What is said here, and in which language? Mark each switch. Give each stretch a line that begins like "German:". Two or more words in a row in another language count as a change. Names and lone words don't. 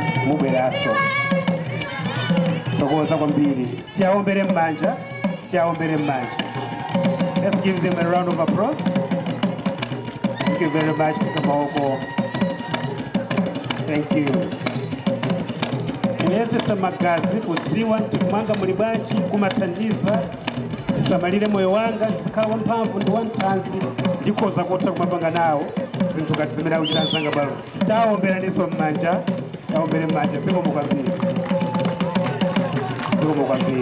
Nyanja: mubweraso tokoza kwambiri tiaombere mmanja.
English: Let's give them a round of applause. Thank you very much Tikamaoko. Thank you.
Nyanja: Muyesesa magazi kudziwa ntikumanga muli bwanji kumathandiza ndisamalire moyo wanga ndizikhala mphamvu ndi wanthanzi ndikhoza kotha kumapanga nawo zinthu ngati zimene akuchita mzanga balo. Taomberanso mmanja. Zikomo kwambiri.